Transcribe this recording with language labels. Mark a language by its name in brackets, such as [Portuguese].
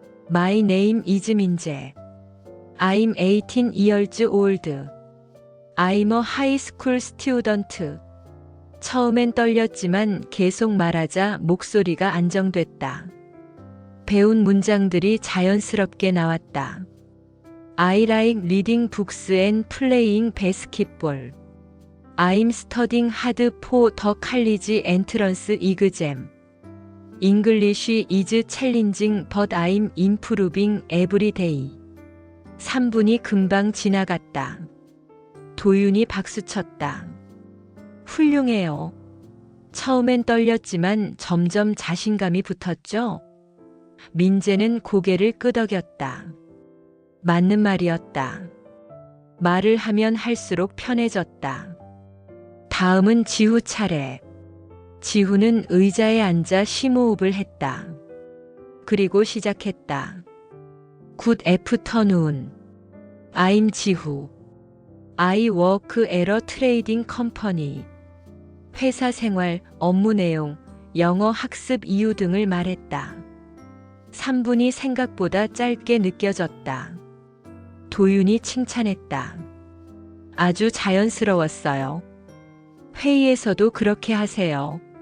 [English] My name is 민재. I'm 18 years old. I'm a high school student. [Korean] 처음엔 떨렸지만 계속 말하자 목소리가 안정됐다. 배운 문장들이 자연스럽게 나왔다. [English] I like reading books and playing basketball. I'm studying hard for the college entrance exam. English is challenging but I'm improving every day. [Korean] 3분이 금방 지나갔다. 도윤이 박수쳤다. 훌륭해요. 처음엔 떨렸지만 점점 자신감이 붙었죠? 민재는 고개를 끄덕였다. 맞는 말이었다. 말을 하면 할수록 편해졌다. 다음은 지후 차례. 지후는 의자에 앉아 심호흡을 했다. 그리고 시작했다. [English] Good afternoon. I'm 지후. I work at a trading company. [Korean] 회사 생활, 업무 내용, 영어 학습 이유 등을 말했다. 3분이 생각보다 짧게 느껴졌다. 도윤이 칭찬했다. 아주 자연스러웠어요. 회의에서도 그렇게 하세요.